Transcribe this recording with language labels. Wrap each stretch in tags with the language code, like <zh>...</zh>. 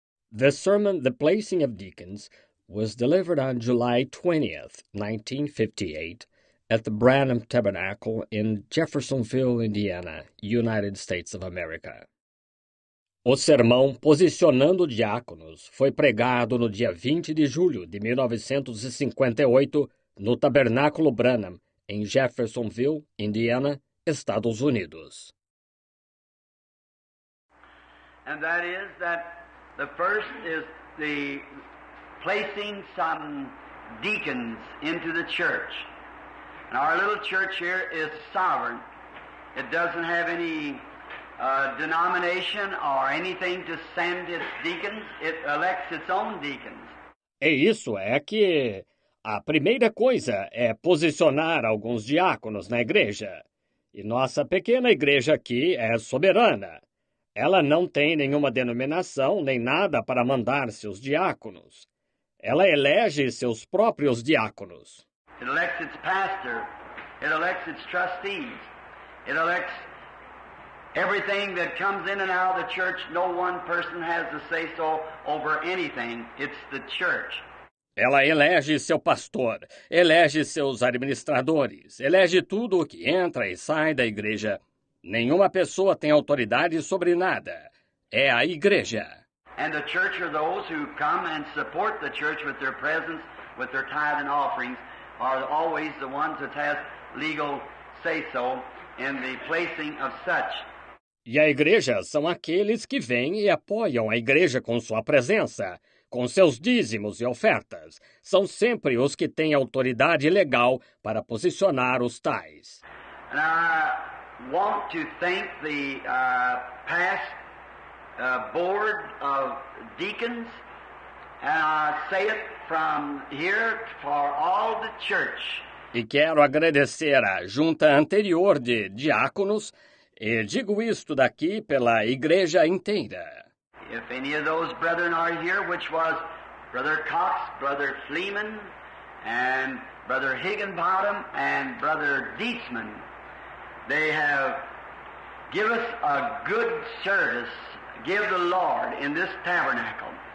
<en>The sermon, The Placing of Deacons, was delivered on July 20th, 1958, at the Branham Tabernacle in Jeffersonville, Indiana, United States of America.</en> <pt>O sermão Posicionando Diáconos foi pregado no dia 20 de julho de 1958 no Tabernáculo Branham, em Jeffersonville, Indiana, Estados Unidos.</pt> <en>And that is that the first is the placing some deacons into the church. And our little church here is sovereign. It doesn't have any denomination or anything to send its deacons. It elects its own deacons.</en> <pt>É isso, é que a primeira coisa é posicionar alguns diáconos na igreja. E nossa pequena igreja aqui é soberana. Ela não tem nenhuma denominação nem nada para mandar seus diáconos. Ela elege seus próprios diáconos.</pt> <en>It elects its pastor. It elects its trustees. It elects everything that comes in and out of the church. No one person has to say so over anything. It's the church.</en> <pt>Ela elege seu pastor, elege seus administradores, elege tudo o que entra e sai da igreja. Nenhuma pessoa tem autoridade sobre nada. É a igreja.</pt> <en>And the church are those who come and support the church with their presence, with their tithe and offerings, are always the ones that has legal say-so in the placing of such.</en> <pt>E a igreja são aqueles que vêm e apoiam a igreja com sua presença, com seus dízimos e ofertas. São sempre os que têm autoridade legal para posicionar os tais.</pt> <en>And I want to thank the past board of deacons, and I say it from here for all the church.</en> <pt>E quero agradecer à junta anterior de diáconos, e digo isto daqui pela igreja inteira.</pt> <en>If any of those brethren are here, which was Brother Cox, Brother Fleeman, and Brother Higginbottom, and Brother Dietzman, they have given us a good service, give the Lord in this tabernacle.</en>